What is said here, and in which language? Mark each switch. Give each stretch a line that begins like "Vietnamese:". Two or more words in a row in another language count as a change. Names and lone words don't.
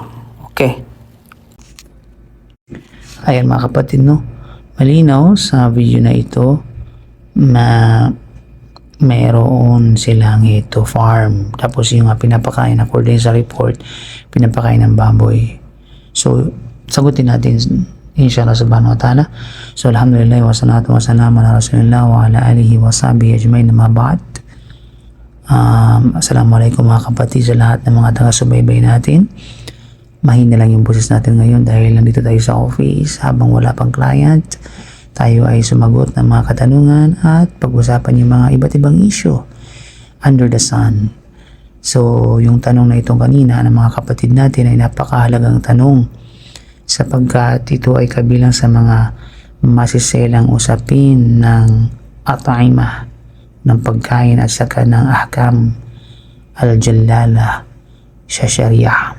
Filipino: Okay. Ayan mga kapatid, no? Malinaw sa video na ito na mayroon silang hito farm. Tapos yung pinapakain according sa report, pinapakain ng baboy. So, sagutin natin
Arabic: إن شاء الله سبحانه وتعالى. So, الحمد لله والصلاة والسلام على رسول الله وعلى آله وصحبه أجمعين أما بعد.
Filipino: Assalamualaikum mga kapatid sa lahat ng mga taga-subaybay natin. Mahina lang yung boses natin ngayon dahil nandito tayo sa office habang wala pang client. Tayo ay sumagot ng mga katanungan at pag-usapan yung mga iba't ibang issue
English: under the sun.
Filipino: So, yung tanong na itong kanina ng mga kapatid natin ay napakahalagang tanong sapagkat ito ay kabilang sa mga masiselang usapin ng at'imah, ng pagkain at saka ng
Arabic: أحكام الجلالة
Filipino: sa sharia.